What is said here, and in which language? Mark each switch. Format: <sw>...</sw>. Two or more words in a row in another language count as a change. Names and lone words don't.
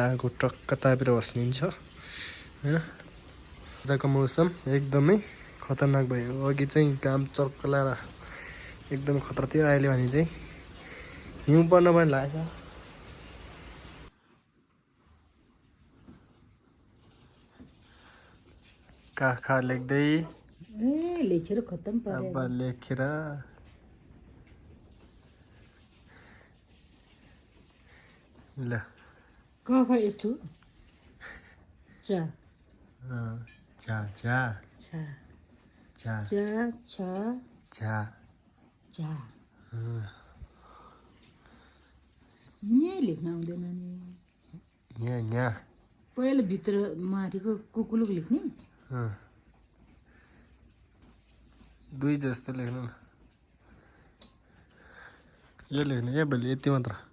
<ne>आएको टक्क तापेर बस्निन्छ होइन आजको मौसम एकदमै खतरनाक भयो अघि चाहिँ घाम चर्कलाएर एकदमै खतरा थियो अहिले भने चाहिँ हिउँ पर्न पनि लागेको छ काखा लेख्दै लेखेर खत्तम अब लेखेर ल कखा यस्तो चा झा झा छा झा चा छा झा झा यहीँ लेख्न आउँदैन नि यहाँ पहिला भित्र माथिको कुकुलुक लेख्ने दुई जस्तो लेख्नु न यो लेख्नु क्या भोलि यति मात्र</ne>